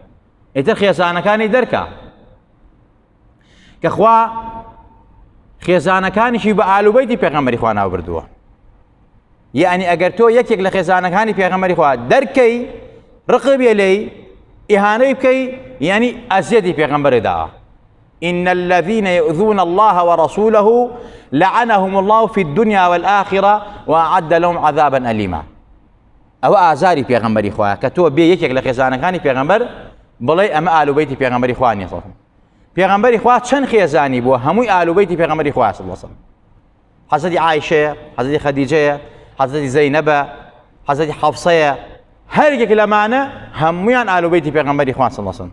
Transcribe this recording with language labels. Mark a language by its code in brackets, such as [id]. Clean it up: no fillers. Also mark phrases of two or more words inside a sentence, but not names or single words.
[ckb] ئیتر خێزانەکانی دەرکە کە خوا خێزانەکانیشی بە ئالوبەیتی پێغەمبەری خوا ناو بردووە. یعنی ئەگەر تۆ یەکێک لە خێزانەکانی پێغەمبەری خوا دەرکەی، ڕقبێ لێی، ئیهانەی بکەی، یعنی ئەزیەتی پێغەمبەری داوە. [ar] إن الذين يؤذون الله ورسوله لعنهم الله في الدنيا والآخرة وأعد لهم عذابا أليما. [ckb] ئەوە ئازاری پێغەمبەری خوایە کە تۆ بێ یەکێک لە خێزانەکانی پێغەمبەر بڵێ ئەمە ئالوبەیتی پێغەمبەری خوا نییە. پێغەمبەری خوا چەند خێزانی بووە، هەمووی ئالوبەیتی پێغەمبەری خوا [ar] صلی الله عليه وسلم. [ckb] حەزرەتی عایشەیە، حەزرەتی خەدیجەیە، حەزرەتی زەینەبە، حەزرەتی حەفسەیە، هەر یەک لەمانە هەموویان ئالوبەیتی پێغەمبەری خوا [ar] صلی الله عليه وسلم.